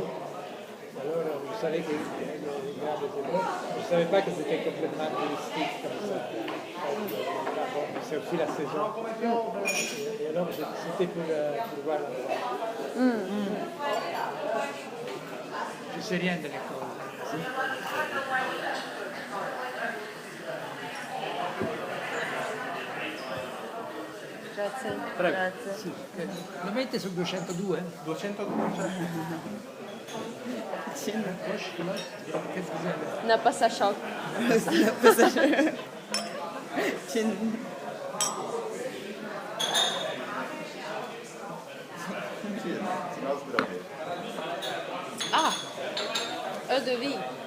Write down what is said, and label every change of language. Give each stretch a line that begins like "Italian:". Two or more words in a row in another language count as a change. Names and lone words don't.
French: Alors je savais que le Grado était beau. Je ne savais pas que c'était complètement touristique comme ça. Bon, c'est aussi la saison. Et alors c'était pour voir l'endroit. Je ne sais rien de l'école.
Italian: Grazie. Prego. Grazie. Sì. Lo mette sul 202? 202.
French: Qu'est-ce que vous avez? N'a pas sa choc. Ah, eau de vie.